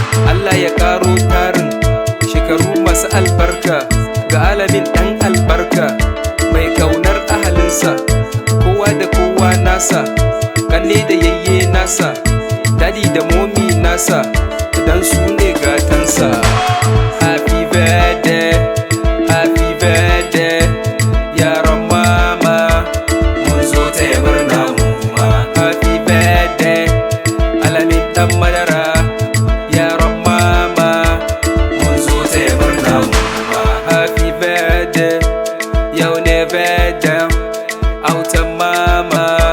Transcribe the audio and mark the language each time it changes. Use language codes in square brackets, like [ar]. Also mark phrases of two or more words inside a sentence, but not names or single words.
[ha] Allah ya karo tarin shekaru masu albarka ga Alamin dan albarka, mai kaunar ahalinsa, kowa da kowa nasa, kanne da yayye nasa, dadi da momi nasa, dan su ne gatansa. [en] Happy birthday, happy birthday, [ha] yaron mama. Mun zo taya murna mu ma. [en] Happy birthday, [ha] Alamin dan madara, yaron mama. Mun zo taya murna mu ma. [en] Happy birthday, [ha] yau ne birthday, autan mama.